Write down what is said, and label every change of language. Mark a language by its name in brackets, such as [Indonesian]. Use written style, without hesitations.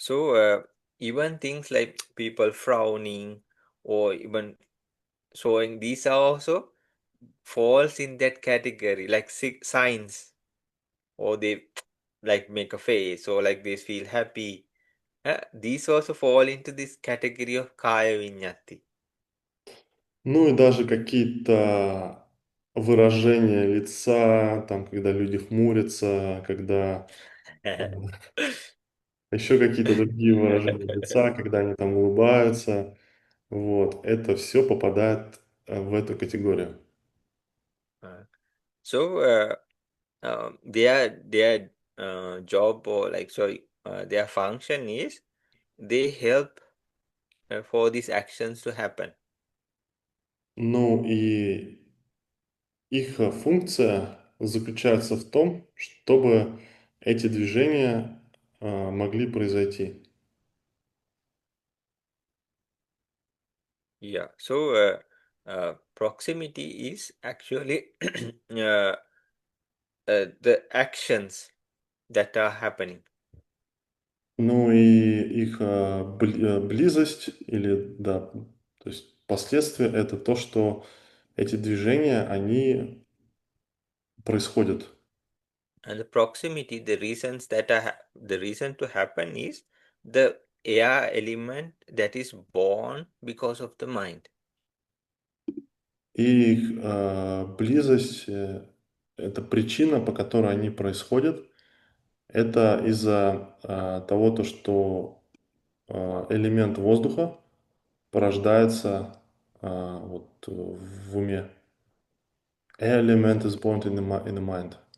[English] So even things like people frowning or even showing, these are also falls in that category, like signs, or they like make a face, or like they feel happy. These also fall into this category of kaya vinyati. [Russian] Ну и даже какие-то выражения лица, там, когда люди хмурятся, когда еще какие-то другие выражения лица, когда они там улыбаются. Вот, это все попадает в эту категорию. [English] Uh, so their job, or like sorry, their function is they help for these actions to happen. [Russian] Ну и их функция заключается в том, чтобы эти движения могли произойти. Yeah. [English] So proximity is actually uh, the actions that are happening. [Russian] Ну и их близость или, да, то есть последствия — это то, что эти движения, они происходят. [English] And the proximity, the reason to happen is the air element that is born because of the mind. [Russian] И их близость это причина, по которой они происходят. Это из-за того, то, что элемент воздуха порождается вот в уме. [English] Element is born in in the mind.